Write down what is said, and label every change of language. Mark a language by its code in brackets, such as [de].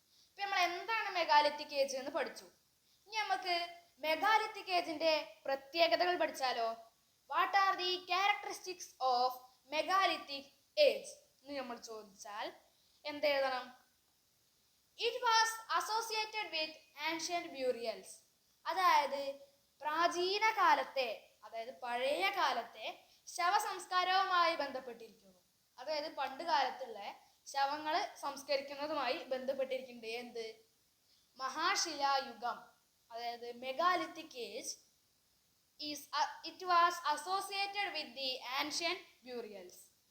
[ml] ഇപ്പൊ നമ്മൾ എന്താണ് മെഗാലിത്തിക് ഏജ് എന്ന് പഠിച്ചു. ഇനി നമുക്ക് മെഗാലിത്തിക് ഏജിന്റെ പ്രത്യേകതകൾ പഠിച്ചാലോ? [en] what are the characteristics of megalithic age [ml] എന്ന് നമ്മൾ ചോദിച്ചാൽ എന്ത് എഴുതണം? [en] It was associated with ancient burials. [ml] അതായത് പ്രാചീന കാലത്തെ, അതായത് പഴയ കാലത്തെ ശവസംസ്കാരവുമായി ബന്ധപ്പെട്ടിരിക്കുന്നു. അതായത് പണ്ട് കാലത്തുള്ള ശവങ്ങൾ സംസ്കരിക്കുന്നതുമായി ബന്ധപ്പെട്ടിരിക്കുന്നുണ്ട്. എന്ത്? മഹാശിലായുഗം, അതായത് [en] Megalithic age it was associated with the ancient burials.